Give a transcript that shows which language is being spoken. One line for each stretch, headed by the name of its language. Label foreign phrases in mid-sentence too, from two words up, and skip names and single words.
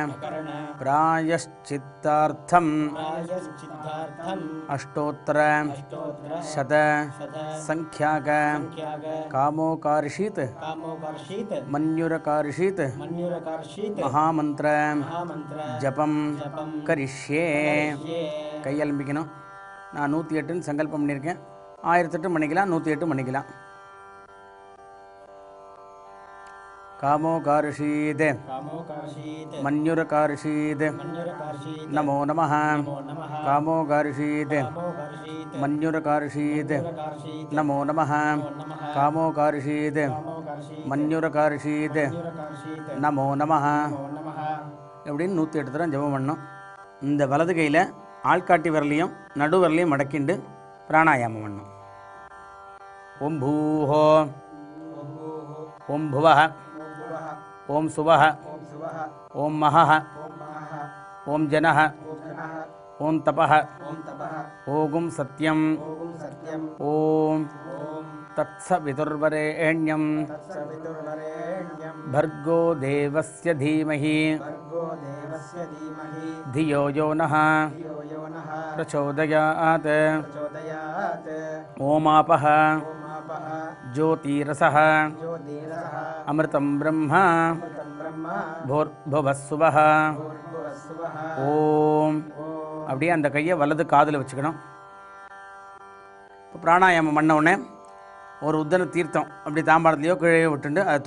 Sanskrit: प्रायश्चित्तार्थम् अष्टोत्तर शत संख्याक कामोकार्षित मन्युरकार्षित महामंत्र जपम करिष्ये கையெழும்பிக்கணும்.
Tamil: நான் 108ன்னு சங்கல்பம் பண்ணியிருக்கேன். 1008 பண்ணிக்கலாம், 108 பண்ணிக்கலாம்.
Sanskrit: कामोकार्षीत् मन्युरकार्षीत् नमो नमः कामोकार्षीत् मन्युरकार्षीत् नमो नमः कामोकार्षीत् मन्युरकार्षीत् नमो नमः
Tamil: அப்படின்னு 108 தடவை ஜெபம் பண்ணணும். இந்த வலது கையில் ஆள்காட்டி விரலையும் நடு விரலையும் மடக்கிண்டு பிராணாயாமம் பண்ணணும்.
Sanskrit: ओं भूः ओं भुवः ओं सुवः ओं महः ओं जनः ओं तपः ओं सत्यम् ओं तत्सवितुर्वरेण्यम् भर्गो देवस्य धीमहि धियो यो नः प्रचोदयात् ओमापः ज्योतिरसः अमृतं ब्रह्म भूर्भुवस्सुवः ஓம்.
Tamil: அப்படியே அந்த கையை வலது காதில் வச்சுக்கணும். இப்போ பிராணாயாமம் பண்ண உடனே ஒரு உத்தன தீர்த்தம் அப்படி தாம்பாளத்துலேயோ கீழே விட்டுண்டு அதை